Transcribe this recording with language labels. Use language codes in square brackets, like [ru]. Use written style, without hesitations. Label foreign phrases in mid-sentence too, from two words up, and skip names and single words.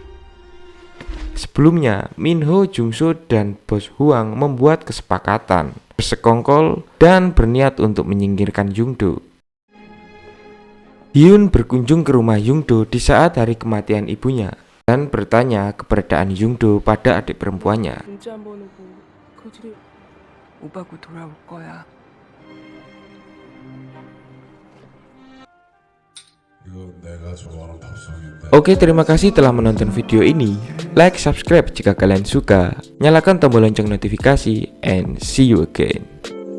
[id] Sebelumnya, Minho, Jungso, dan Bos Huang membuat kesepakatan. bersekongkol dan berniat untuk menyingkirkan Yungdo. Hyun berkunjung ke rumah Yungdo di saat hari kematian ibunya dan bertanya keberadaan Yungdo pada adik perempuannya. [ko] 문자 한번 오고 거지를 오빠 곧 돌아올 거야. 이거 내가 좋아하는 팝송인데. [id] Oke, terima kasih telah menonton video ini. [en] Like, subscribe [id] jika kalian suka. Nyalakan tombol lonceng notifikasi, [en] and see you again.